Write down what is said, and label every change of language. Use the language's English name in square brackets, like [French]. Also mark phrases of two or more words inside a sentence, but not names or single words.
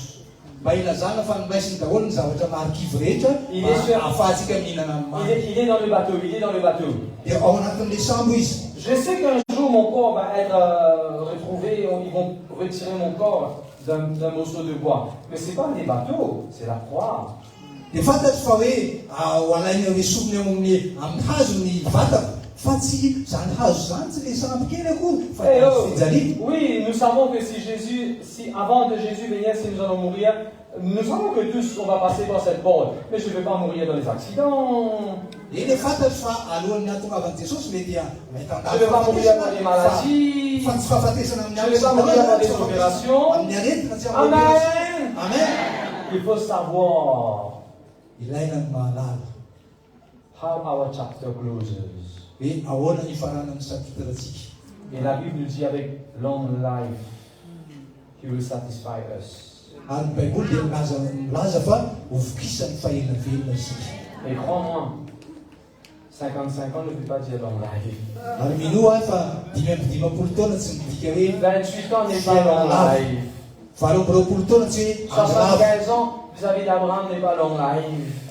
[French] Il est dans le bateau, il est dans le bateau. Je sais qu'un jour mon corps va être retrouvé, ils vont retirer mon corps d'un morceau de bois. Mais ce n'est pas des bateaux, c'est la croix. [Malagasy] Dia fantatro fa hoe ho alaina hoe sominy eo amin'ny hazo ny vatako. Fa tsy zany hazo zany tsy le sampy kely akory fa fijaliana. [French] Oui, nous savons que si avant de Jésus venir, si nous allons mourir, nous savons que tous on va passer par cette porte. Mais je ne vais pas mourir dans les accidents. Je ne vais pas mourir dans les maladies. Je ne vais pas mourir dans des opérations. Amen. Amen. Il faut savoir [English] how our chapter closes. [French] Et la Bible nous dit avec [English] long life, He will satisfy us. [French] Et crois-moi, 55 ans ne peut pas dire [English] long life. [French] 28 ans n'est pas [English] long life. [French] 75 ans vis-à-vis d'Abraham n'est pas [English] long life.